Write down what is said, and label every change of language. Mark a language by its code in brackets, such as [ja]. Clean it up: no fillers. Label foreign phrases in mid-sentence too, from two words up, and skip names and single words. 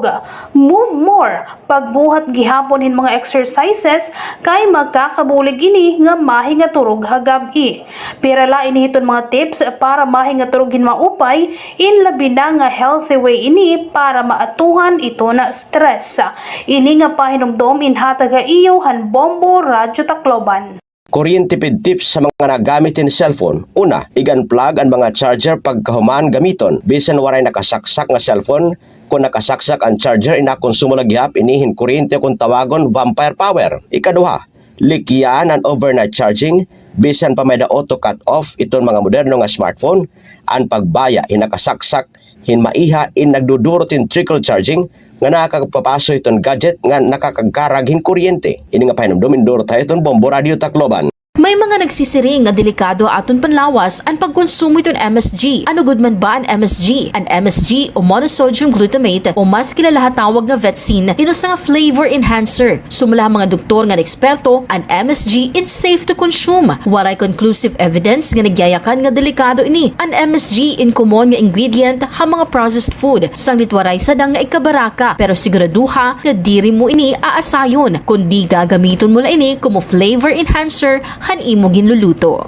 [en] Move more, [war] pagbuhat gihapon hin mga exercises kay magkakabulig ini nga mahinga turog hagabi. Pero lain hiton mga tips para mahinga turogin maupay in labi na nga [en] healthy way [war] ini para maatuhan ito na stress. Ini nga pahinumdom in hataga iyo han Bombo Radyo Tacloban. Kuryentipid tips sa mga nagamitin cellphone. Una, i-unplug ang mga charger pagkahuman gamiton. Bisan waray nakasaksak nga cellphone, kung nakasaksak ang charger inakonsumo lagyap inihin kuryente kung tawagon [en] vampire power. [war] Ikaduha, likyan ang [en] overnight charging. [war] Bisan pa may da [en] auto cut off [war] iton mga moderno nga smartphone, ang pagbaya inakasaksak hinmaiha in nagdudurot in [en] trickle charging [war] nga nakakapapaso iton gadget nga nakakagarag hin kuryente. Ini nga pahinumdumin duro tayo iton Bombo Radio Tacloban. May mga nagsisiring nga delikado aton panlawas ang pagkonsumo iton MSG. Ano gud man ba ang MSG? Ang MSG o [en] monosodium glutamate [war] o mas kilala tawag nga Vetsin inusa nga [en] flavor enhancer. [war] Sumala mga doktor nga eksperto ang MSG [en] is safe to consume. [war] Waray [en] conclusive evidence [war] nga nagyayakan nga delikado ini. Ang MSG in common nga ingredient ha mga [en] processed food [war] sanglit waray sadang nga ikabaraka pero siguraduha nga diri mo ini aasayon kundi gagamiton mo la ini como [en] flavor enhancer [war] han imo ginluluto.